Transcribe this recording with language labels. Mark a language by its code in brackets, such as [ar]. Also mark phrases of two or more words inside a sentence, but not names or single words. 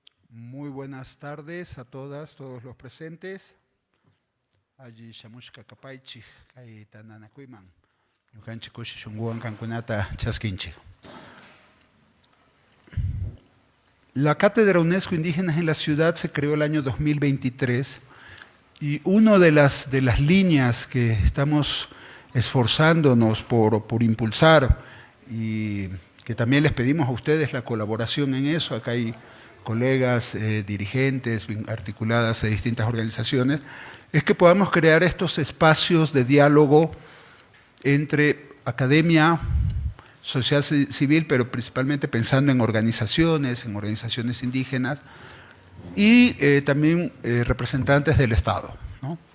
[es] Muy buenas tardes a todas, todos los presentes. [qu] Allí shamushka kapaychik kay tananakuiman. Ñukanchik kushi shunguwan kankunata chaskinchik. [es] La Cátedra UNESCO Indígenas en la Ciudad se creó el año 2023 y una de las líneas que estamos esforzándonos por impulsar y que también les pedimos a ustedes la colaboración en eso, acá hay colegas, dirigentes articuladas de distintas organizaciones, es que podamos crear estos espacios de diálogo entre academia, sociedad civil, pero principalmente pensando en organizaciones indígenas y también representantes del Estado, ¿no?